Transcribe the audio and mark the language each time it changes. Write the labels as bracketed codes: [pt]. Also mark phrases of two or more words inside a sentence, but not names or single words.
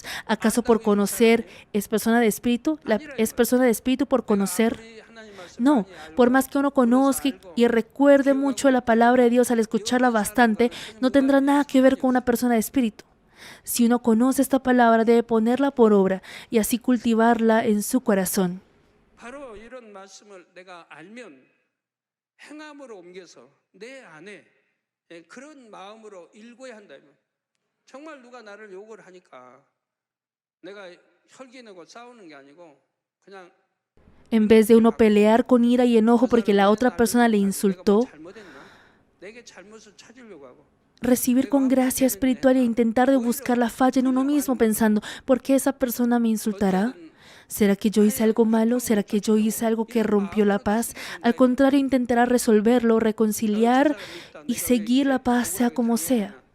[es] ¿Acaso por conocer es persona de espíritu? ¿Es persona de espíritu por conocer? No, por más que uno conozca y recuerde mucho la palabra de Dios al escucharla bastante, no tendrá nada que ver con una persona de espíritu. Si uno conoce esta palabra, debe ponerla por obra y así cultivarla en su corazón. [ko] 바로 이런 말씀을 내가 알면 행함으로 옮겨서 내 안에 그런 마음으로 읽어야 한다면 정말 누가 나를 욕을 하니까 내가 혈기내고 싸우는 게 아니고 그냥 [es] En vez de uno pelear con ira y enojo porque la otra persona le insultó, [ko] 내게 잘못을 찾으려고 하고 [es] recibir con gracia espiritual e intentar de buscar la falla en uno mismo pensando, ¿por qué esa persona me insultará? ¿Será que yo hice algo malo? ¿Será que yo hice algo que rompió la paz? Al contrario, intentará resolverlo, reconciliar y seguir la paz sea como sea.